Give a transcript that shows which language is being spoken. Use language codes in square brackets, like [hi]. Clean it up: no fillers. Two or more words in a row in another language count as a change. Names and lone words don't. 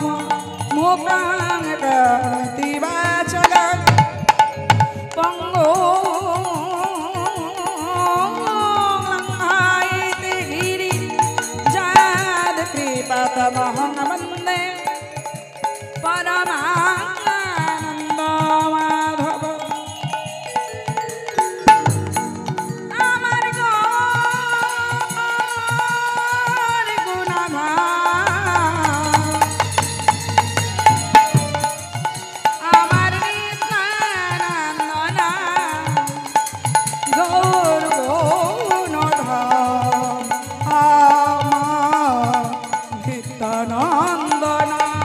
[sa] मूकां करोति वाचलं पंगो लङ्घयति गिरिं जयकृपातमहं वन्दे परमानन्दमाधव। [bn] আমার গৌর গুণগান আমার নিত্যানন্দনা গৌর গুণধাম আমার নিত্যানন্দনা।